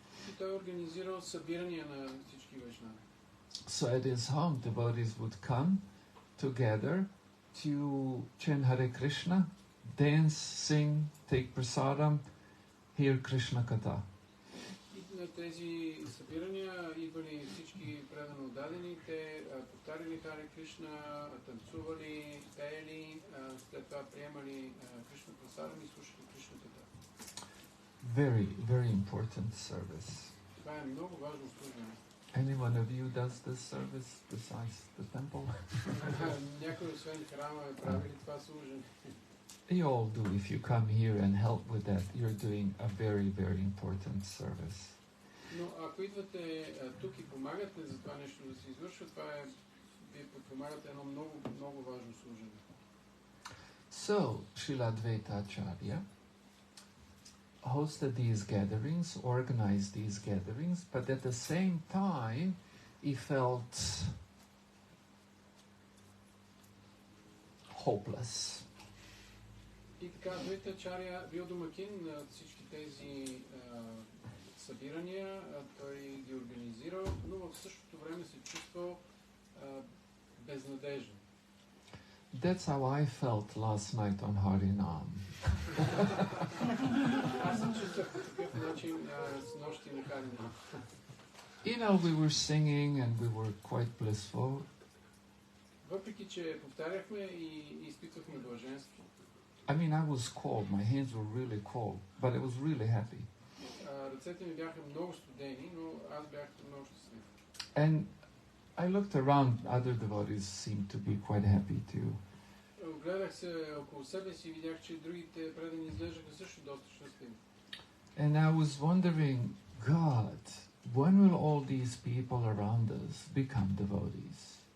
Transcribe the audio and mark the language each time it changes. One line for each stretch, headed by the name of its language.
Bulgarian: И той организирал събирания на всички вайшнави.
English: So at his home, devotees would come together to chant Hare Krishna, dance, sing, take prasadam, hear Krishna Katha.
Bulgarian: И на тези събирания идвали всички предано дадени, те повтаряли Харе Кришна, танцували, пеели, след това приемали Кришна прасадам и слушали Кришна Катha.
English: Very, very important service.
Bulgarian: Това е много важно служение.
English: Any one of you does this service besides the temple?
Bulgarian: Някой освен храма е правили това служение.
English: You all do. If you come here and help with that, you're doing a very, very important service.
Bulgarian: Но ако идвате тук и помагате за това нещо да се извършва, това е, вие подпомагате едно много, много важно служение.
English: So, Srila Advaita Ачарya hosted these gatherings, organized these gatherings, but at the same time, he felt hopeless.
Bulgarian: И така, Адвайта Ачаря бил домакин на всички тези събирания, той ги организирал, но в същото време се чувствал безнадежен.
English: That's how I felt last night on Harinam.
Bulgarian: Аз се чувствах по такъв начин с нощи на Харинам.
English: You know, we were singing and we were quite blissful.
Bulgarian: Въпреки, че повтаряхме и изпитвахме блаженство.
English: I mean, I was cold. My hands were really cold, but I was really happy.
Bulgarian: Ръцете ми бяха много студени, но аз бях много щастлив.
English: And I looked around, other devotees seemed to be quite happy too.
Bulgarian: Гледах се около себе си и видях, че другите предани изглеждаха също доста щастливи.
English: And I was wondering, God, when will all these people around us become devotees?